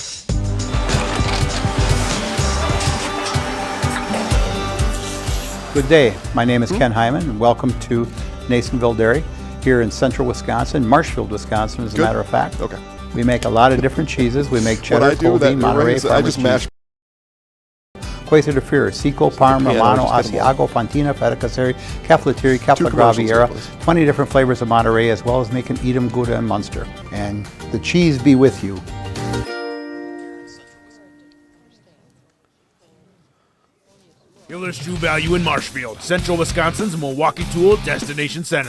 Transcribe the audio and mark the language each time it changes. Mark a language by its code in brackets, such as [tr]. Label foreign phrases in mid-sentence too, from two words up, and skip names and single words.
[en] Good day. My name is Ken Hyman, and welcome to Nasonville Dairy here in central Wisconsin, Marshfield, Wisconsin, as a matter of fact. Okay. We make a lot of different cheeses. We make cheddar, Colby, Monterey, farmers cheese. Quezza de Fior, Seco, Parma, Romano, Asiago, Fontina, Feta Caseri, Cafflettieri, Cafflagraviera, 20 different flavors of Monterey, as well as making Edam, Gouda, and Munster. And the cheese be with you. Hiller's True Value in Marshfield, Central Wisconsin's Milwaukee Tool Destination Center.